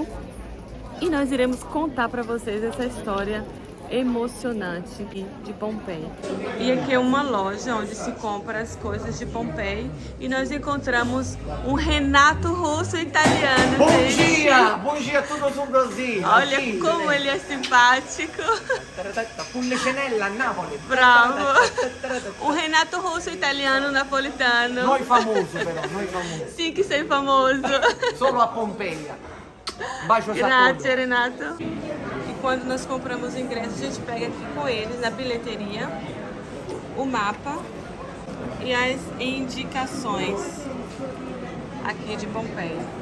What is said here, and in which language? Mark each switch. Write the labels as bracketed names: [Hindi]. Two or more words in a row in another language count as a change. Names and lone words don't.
[Portuguese] E nós iremos contar para vocês essa história emocionante de Pompeia. E aqui é uma loja onde se compra as coisas de Pompeia e nós encontramos um Renato Russo italiano. Bom dia! Bom dia a todos no Brasil! Olha como ele é simpático. [Italian] Pullicinella, Napoli! Bravo! [Portuguese] Um Renato Russo italiano napolitano. [Italian] Noi famoso però, noi famoso. Sim que sei famoso. Solo a Pompeia. Baixo Grazie, Renato. [Portuguese] E quando nós compramos o ingresso, a gente pega aqui com eles na bilheteria o mapa e as indicações aqui de Pompeia.